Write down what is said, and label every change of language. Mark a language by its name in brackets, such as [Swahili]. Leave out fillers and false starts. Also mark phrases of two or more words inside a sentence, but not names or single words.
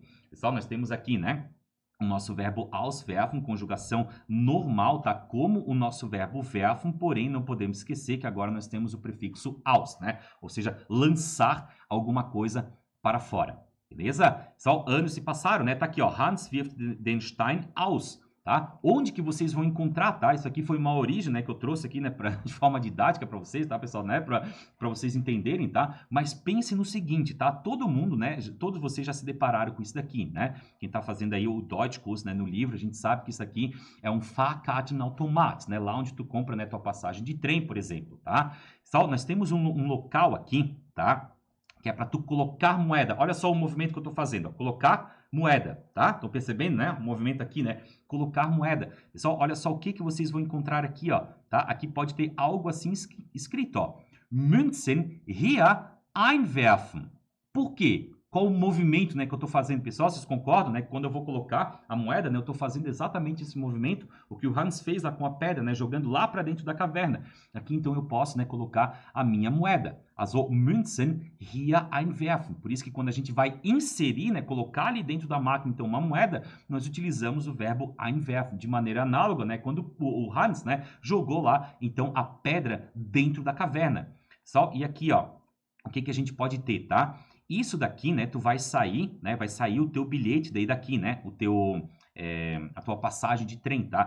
[Portuguese] Pessoal, nós temos aqui, né, o nosso verbo auswerfen, conjugação normal, tá? Como o nosso verbo werfen, porém não podemos esquecer que agora nós temos o prefixo aus, né? Ou seja, lançar alguma coisa para fora. Beleza? Só anos se passaram, né? Tá aqui, ó. [German] Hans wirft den Stein aus. [Portuguese] Tá? Onde que vocês vão encontrar, tá? Isso aqui foi uma origem, né, que eu trouxe aqui, né, de forma didática para vocês, tá, pessoal, né, para vocês entenderem, tá? Mas pense no seguinte, tá? Todo mundo, né, todos vocês já se depararam com isso daqui, né? Quem tá fazendo aí o [German] Deutsch Kurs, [Portuguese] né, no livro, a gente sabe que isso aqui é um Fahrkartenautomat, né? Lá onde tu compra, né, tua passagem de trem, por exemplo, tá? Só, nós temos um local aqui, tá? Que é para tu colocar moeda. Olha só o movimento que eu estou fazendo, ó. Colocar moeda, tá? Estão percebendo, né? O movimento aqui, né? Colocar moeda. Pessoal, olha só o que vocês vão encontrar aqui, ó, tá? Aqui pode ter algo assim escrito, ó. [German] Münzen hier einwerfen. [Portuguese] Por quê? Qual o movimento, né, que eu estou fazendo, pessoal? Vocês concordam, né? Quando eu vou colocar a moeda, né, eu estou fazendo exatamente esse movimento, o que o Hans fez lá com a pedra, né, jogando lá para dentro da caverna. Aqui, então, eu posso, né, colocar a minha moeda. [German] Also, Münzen hier einwerfen. [Portuguese] Por isso que quando a gente vai inserir, né, colocar ali dentro da máquina, então, uma moeda, nós utilizamos o verbo einwerfen, de maneira análoga, né, quando o Hans, né, jogou lá, então, a pedra dentro da caverna. E aqui, ó, o que a gente pode ter, tá? Isso daqui, né, tu vai sair, né, vai sair o teu bilhete daí daqui, né, a tua passagem de trem, tá?